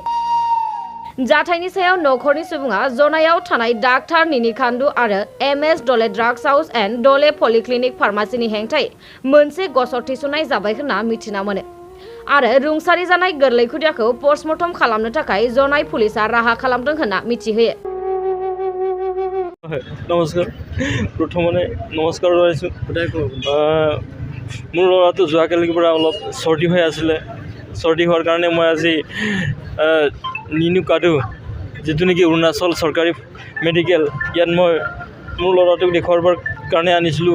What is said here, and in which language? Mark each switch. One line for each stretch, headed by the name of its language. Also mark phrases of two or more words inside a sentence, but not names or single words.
Bodo: जाथायनि सायाव नखरनि सुबुङा जनायाव थानाय डाक्टार निनि खान्डु आरो MS डले ड्राग्स हाउस एन्ड डले पलिक्लिनिक फार्मासिनि हेंथायै मोनसे गसर थिसननाय जाबाय होनना मिथिना मोनो आरो रुंसारि जानाय गोरलै खुदियाखौ पस्टमर्टम खालामनो थाखाय जनाय पुलिसा राहा खालामदों होनना मिथिहोयो।
Assamese: নমস্কাৰ প্ৰথমনে নমস্কাৰ জনাইছোঁ মোৰ ল'ৰাটো যোৱাকালিৰ পৰা অলপ চৰ্দি হৈ আছিলে চৰ্দি হোৱাৰ কাৰণে মই আজি নিনু কাদু যিটো নেকি অৰুণাচল চৰকাৰী মেডিকেল ইয়াত মই মোৰ ল'ৰাটোক দেখুৱাবৰ কাৰণে আনিছিলোঁ।